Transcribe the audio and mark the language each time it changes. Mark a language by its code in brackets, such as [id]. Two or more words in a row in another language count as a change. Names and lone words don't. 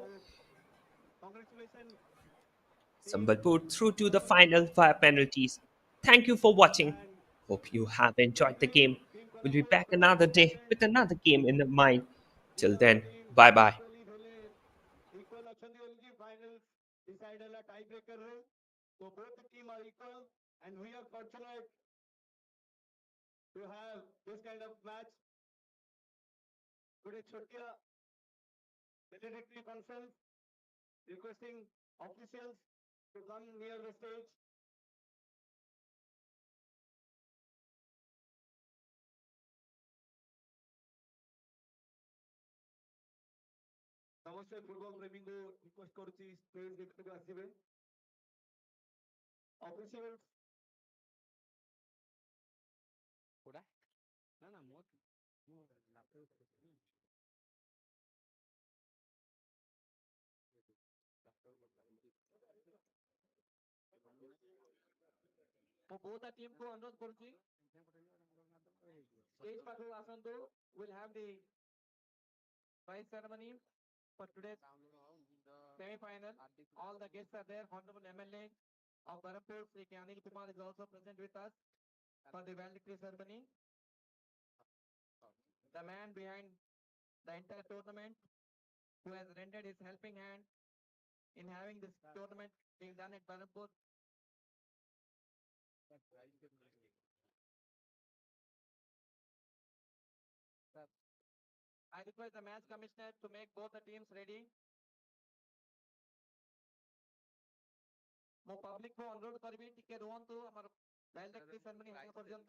[en] Congratulations, team. Sambalpur through to the Well final via penalties. Thank you for watching. and Hope you have enjoyed the team game. team We'll be Koraput back another day with another game in mind. Till Here then, team bye bye. equal [or] ଅଛନ୍ତି ବୋଲିକି [en] finals decide ହେଲା tie breaker ରେ so both the team are equal and we are fortunate to have this kind of match today ଛୋଟିଆ valedictory conference requesting officials to come near the stage. [or] ସମସ୍ତେ ଫୁଟବଲ ପ୍ରେମୀଙ୍କୁ ରିକ୍ୱେଷ୍ଟ କରୁଛି ଷ୍ଟେଜ ଭିତରକୁ ଆସିବେ ଅଫିସିଆଲ୍ସ କୋଉଟା ନା ନା ମୋ ମୁଁ ବହୁତ ଟିମକୁ ଅନୁରୋଧ କରୁଛି ଷ୍ଟେଜ ପାଖକୁ ଆସନ୍ତୁ [en] we'll have the prize ceremony for today's semi-final. All the guests are there. Honorable MLA of Berhampur, Sri Anil Kumar is also present with us for the valedictory ceremony. The man behind the entire tournament who has rendered his helping hand in having this tournament being done at Berhampur. I request the match commissioner to make both the teams ready. [or] ମୁଁ ପବ୍ଲିକ କୁ ଅନୁରୋଧ କରିବି ଟିକେ ରୁହନ୍ତୁ ଆମର [en] valedictory ceremony [or] ହେବା ପର୍ଯ୍ୟନ୍ତ